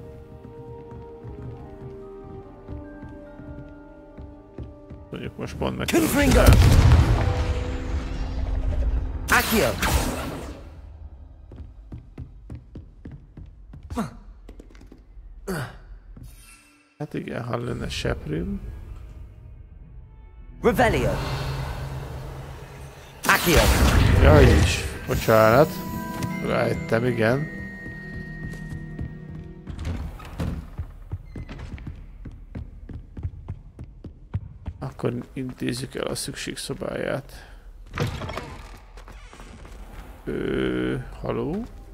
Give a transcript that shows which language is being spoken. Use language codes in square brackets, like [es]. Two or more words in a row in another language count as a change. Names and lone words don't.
[hu] Mondjuk most pont meg tudom csinálni. Hát igen, ha lenne seprűm. Revelio. Accio. Jaj is, bocsánat. Rájöttem, igen. Akkor intézzük el a szükségszobáját. Haló?